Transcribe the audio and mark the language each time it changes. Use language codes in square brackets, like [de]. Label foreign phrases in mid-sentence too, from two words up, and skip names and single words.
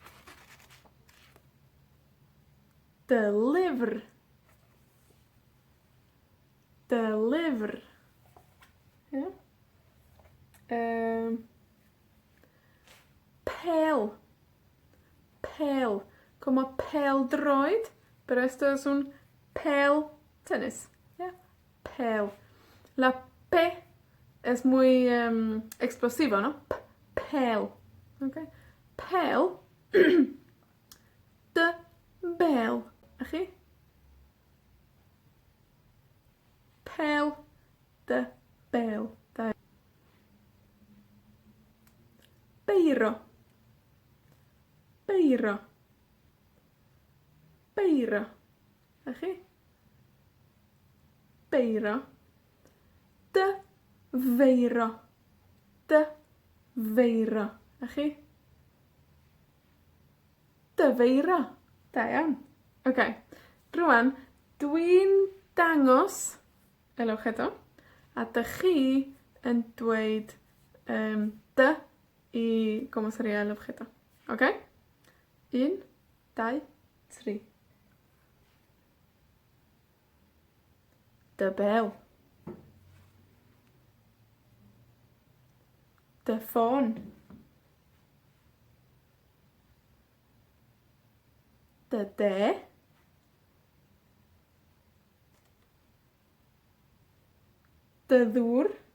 [cy] De lyfr. De lyfr. Ja? Pêl. Pêl. Como pêl-droed, [es] pero esto es un pêl tenis. ¿Ya? Pêl. La P es muy explosivo, ¿no? [cy] Pêl. ¿Ok? Pêl. De bel. Aquí. Pêl de bel. Beiro. Beiro. Beiro. Aquí. Beiro. De feiro. De feiro. Aquí. De feiro. Da iawn. Ok. Rwan, dwi'n dangos [es] el objeto [cy] a dych chi yn dweud [es] de y cómo sería el objeto. [cy] Ok? 1, 2, 3. De bel. De ffôn. De de. De ddŵr.